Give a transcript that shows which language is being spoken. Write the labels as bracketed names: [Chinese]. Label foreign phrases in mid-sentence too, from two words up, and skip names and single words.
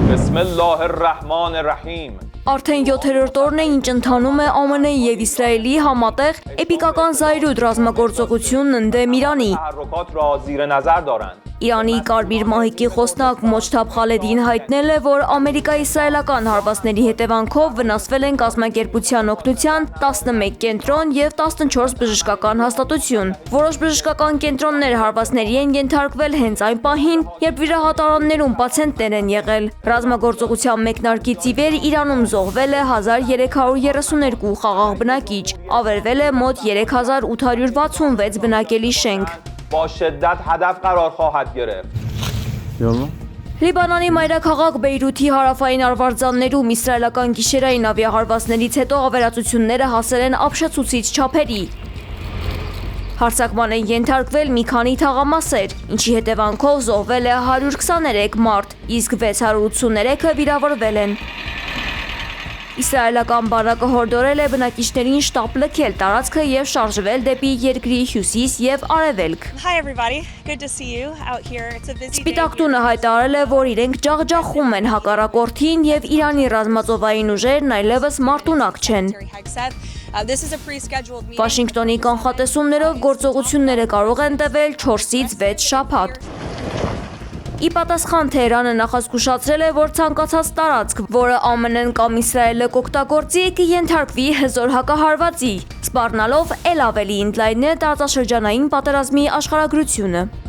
[Arabic] الله الرحمن الرحیم [Armenian] Արդեն 7-րդ օրն է, ինչ ընթանում է ԱՄՆ-ի և Իսրայելի համատեղ էպիկական զայրույթ ռազմագործողությունն ընդդեմ Իրանի։ [Persian] تحرکات را زیر نظر دارند [Armenian] Իրանի կարմիր մահիկի խոսնակ Մոջթաբ Խալեդին հայտնել է, որ ամերիկա-իսրայելական հարվածների հետևանքով վնասվել են կազմակերպության օգնության 11 կենտրոն և 14 բժշկական հաստատություն։ Որոշ բժշկական կենտրոններ հարվածների են ենթարկվել հենց այն պահին, երբ վիրահատարաններում պացիենտներ են եղել։ Ռազմագործողության մեկնարկից ի վեր Իրանում զոհվել է 1332 խաղաղ բնակիչ, ավերվել է մոտ 3866 բնակելի շենք։ [Persian] با شدت هدف قرار خواهد گرفت [Armenian] Լիբանանի մայրաքաղաք Բեյրութի հարավային արվարձաններում իսրայելական գիշերային ավիահարվածներից հետո ավերածությունները հասել են ապշեցուցիչ չափերի։ Հարձակման են ենթարկվել մի քանի թաղամասեր, ինչի հետևանքով զոհվել է 123 մարդ, իսկ 683-ը վիրավորվել են։ Իսրայելական բանակը հորդորել է բնակիչներին շտապ լքել տարածքը և շարժվել դեպի երկրի հյուսիս և արևելք։ [English] Hi everybody, good to see you out here. It's a busy day. [Armenian] Սպիտակ տունը հայտարարել է, որ իրենք ջախջախում են հակառակորդին և Իրանի ռազմածովային ուժերն այլևս մարտունակ չեն։ [English] This is a pre-scheduled meeting. [Armenian] Վաշինգտոնի կանխատեսումներով գործողությունները կարող են տևել 4-ից 6 շաբաթ։ Ի պատասխան Թեհրանը նախազգուշացրել է, որ ցանկացած տարածք, որը ԱՄՆ-ն կամ Իսրայելը կօգտագործի, կենթարկվի հզոր հակահարվածի, սպառնալով էլ ավելի ընդլայնել տարածաշրջանային պատերազմի աշխարհագրությունը։